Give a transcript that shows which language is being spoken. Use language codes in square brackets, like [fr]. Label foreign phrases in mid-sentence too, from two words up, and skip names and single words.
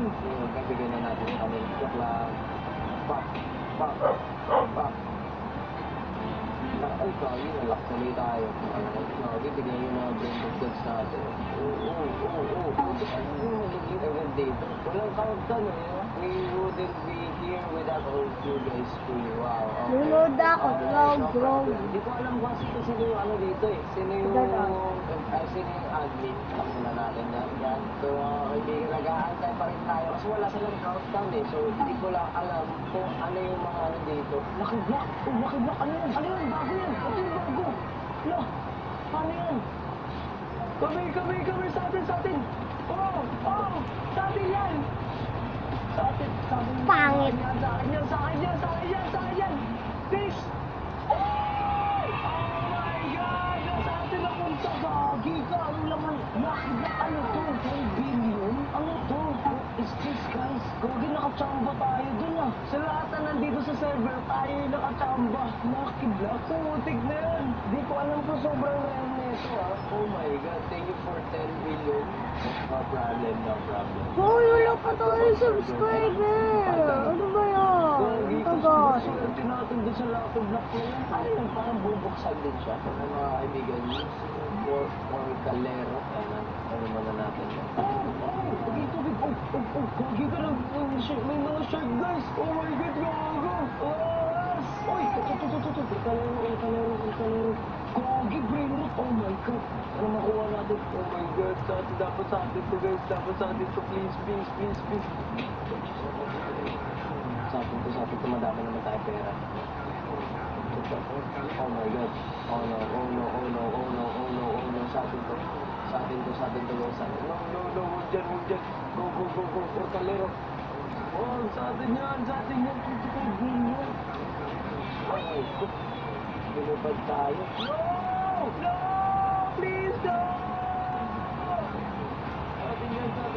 [tl] So, kaibigan na natin kami. Joke lang. Pak. Ay, kaya nalak tuloy tayo. Bibigyan yung mga [en] brain of goods [tl] natin. Ano yung magiging event dito? Walang countdown eh. [en] We wouldn't be here without all of you guys. Wow. [tl] Lunod ako, vlog. Hindi ko alam kung sino yung ano dito eh. Sino yung admin. Takbo na natin yan. So, kaibigan, nag-aantay pa rin tayo. Kasi wala silang countdown eh. So, hindi ko lang alam kung ano yung mga ano dito. Lucky block! Lucky block! Ano yun? Bago yan! Ito yung bago! Lah! Paano yan? Kami! Sa atin! Oh! Sa atin yan! Sa atin! Pangit. Sa akin yan! Please! [en] Oh my God! [tl] Nasa atin na punta! Gagi ka! Ano laman? Lucky block! Ano to? [en] 10 billion? [tl] Ano to? [en] What is this, guys? [tl] Gagi, nakachamba tayo dun ah! Sa lahat na nandito sa server, tayo yung nakachamba! Lucky block! Putik na yan! Di ko alam kung sobrang rare na ito ah! [en] Oh my God! Thank you for 10 billion! No problem. [tl] Hoy, wala pa tayo subscriber. Ano ba yan? Gagi, Ito kasi guys. susutin natin doon sa Lucky block na yan. Ano yun? Parang bubuksan din siya. Ano mga kaibigan niyo? Or kalero. Ano muna natin yan? Tubig. Gagi ka lang. May mga shark guys. [en] Oh my God, [tl] gago. Uy, kalero. Gagi, [en] brain rot. Oh my God. [tl] Ano makuha natin? [en] Oh my God. [tl] Dapat sa atin to guys. Please. Sa atin to. Madami naman tayo pera. [en] Oh my God. Oh no. [tl] Sa atin to. Guys. No. Huwag dyan. Go. Fortalero. Oh, sa atin yan. 25 billion. Oh, binubad tayo. [en] No! Please, no! [tl] Sa atin yan.